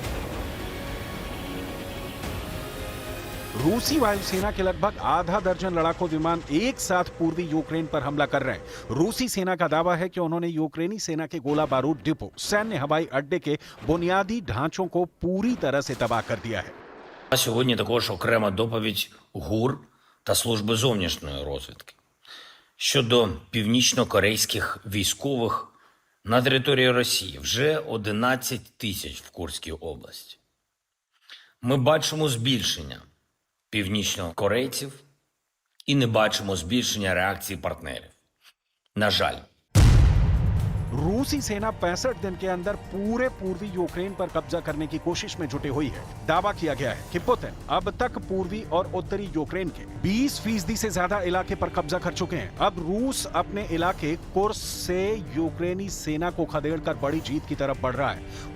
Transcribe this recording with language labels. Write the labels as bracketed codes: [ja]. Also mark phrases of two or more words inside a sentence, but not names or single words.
[hi] रूसी वायुसेना के लगभग आधा दर्जन लड़ाकू विमान एक साथ पूर्वी यूक्रेन पर हमला कर रहे हैं। रूसी सेना का दावा है कि उन्होंने यूक्रेनी सेना के गोला बारूद डिपो, सैन्य हवाई अड्डे के बुनियादी ढांचों को पूरी तरह से तबाह कर दिया है। [uk] А сьогодні також окрема доповідь ГУР та Служби зовнішньої розвідки щодо північно-корейських військових на території Росії. Вже 11 тисяч в Курській області. Ми бачимо збільшення північно-корейців і не бачимо збільшення реакції партнерів. На жаль. [hi] रूसी सेना 65 दिन के अंदर पूरे पूर्वी यूक्रेन पर कब्जा करने की कोशिश में जुटी हुई है। दावा किया गया है कि पुतिन अब तक पूर्वी और उत्तरी यूक्रेन के 20% से ज्यादा इलाके पर कब्जा कर चुके हैं। अब रूस अपने इलाके कुर्स्क से यूक्रेनी सेना को खदेड़कर बड़ी जीत की तरफ बढ़ रहा है।